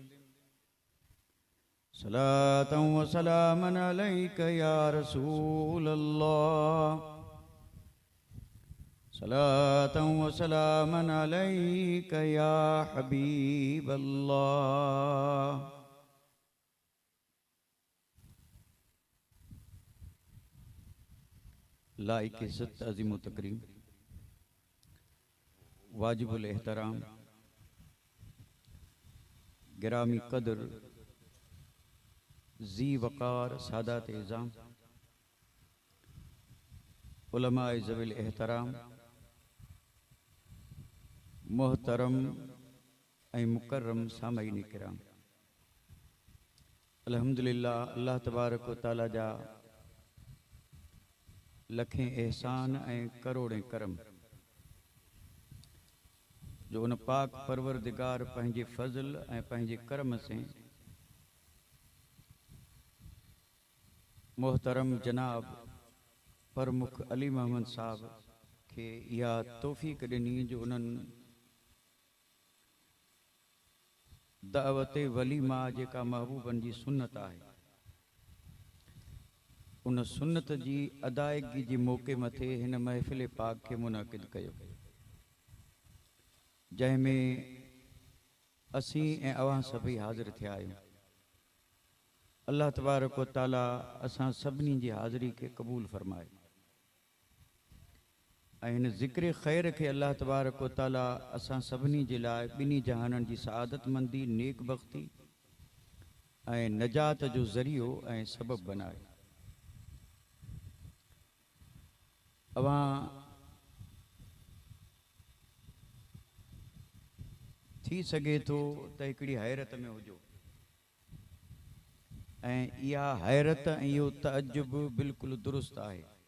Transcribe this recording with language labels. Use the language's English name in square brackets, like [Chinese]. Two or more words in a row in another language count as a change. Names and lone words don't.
[Arabic] صلاة وسلاما عليك يا رسول الله صلاة وسلاما عليك يا حبيب الله [Sindhi] लाइक इज़्ज़त अज़ीम तकरीम वाजिबुल एहतराम गिरामी कदर जी वक़ार सादात इज़ाम उलमाए ज़विल एहतराम मोहतरम ऐं मुकर्रम सामईन किराम अल्हम्दुलिल्लाह [Arabic] الله تبارك و تعالى [Sindhi] जा लखें एहसान ऐं करोड़ें करम जो उन पाक परवरदिगार पंहिंजे फज़ल ऐं पंहिंजे करम से मोहतरम जनाब प्रमुख अली मोहम्मद साहब के इहा तौफ़ीक़ ॾिनी जो उन्हनि दावत वलीमा जेका महबूबनि जी सुन्नत आहे उन सुन्नत जी अदायगी जी मौक़े मथे हिन महफ़िल पाक के मुनाक़िद कयो जंहिंमें असीं ऐं अवां सभई हाज़िर थिया आहियूं [Arabic] الله تبارك و تعالى [Sindhi] असां सभिनी जी हाज़िरी के क़बूल फरमाए ऐं हिन ज़िक्र ख़ैर के [Arabic] الله تبارك و تعالى [Sindhi] असां सभिनी जे लाइ ॿिन्ही जहाननि जी सआदतमंदी नेक बख़्ती ऐं नजात जो ज़रियो ऐं सबब बनाए अवां थी सके तो त हिकिड़ी हैरत में हुजो ऐं इहा हैरत ऐं इहो तअजुब बिल्कुलु दुरुस्त आहे